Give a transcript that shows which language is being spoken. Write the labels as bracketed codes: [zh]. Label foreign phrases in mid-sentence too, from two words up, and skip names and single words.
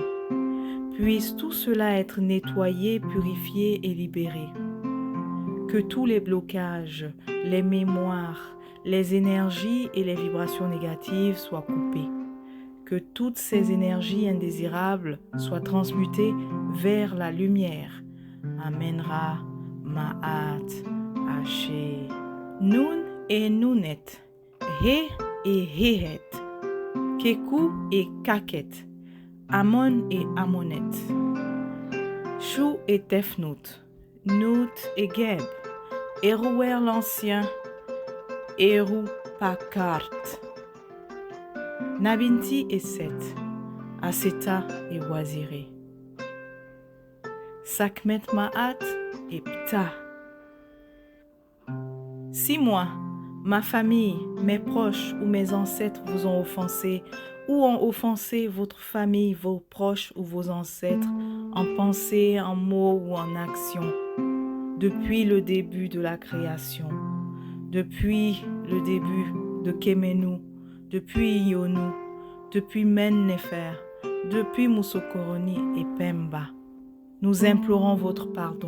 [fr] Puisse tout cela être nettoyé, purifié et libéré. Que tous les blocages, les mémoires, les énergies et les vibrations négatives soient coupées. Que toutes ces énergies indésirables soient transmutées vers la lumière. Amenra, Ma'at, Haché. Nun et Nunet, He et Héhet, Kékou et Kaket, Ammon et Ammonette, Chou et Tefnout, Nout et Geb, Erouer l'Ancien, Erou-Pakart, Nabinti et Seth, Aseta et Waziré, Sakmet Maat et Ptah. Si moi, ma famille, mes proches ou mes ancêtres vous ont offensé, ou ont offensé votre famille, vos proches ou vos ancêtres, en pensée, en mots ou en action, depuis le début de la création, depuis le début de Kemenou, depuis Ionou, depuis Men-Nefer, depuis Moussokoroni et Pemba, nous implorons votre pardon.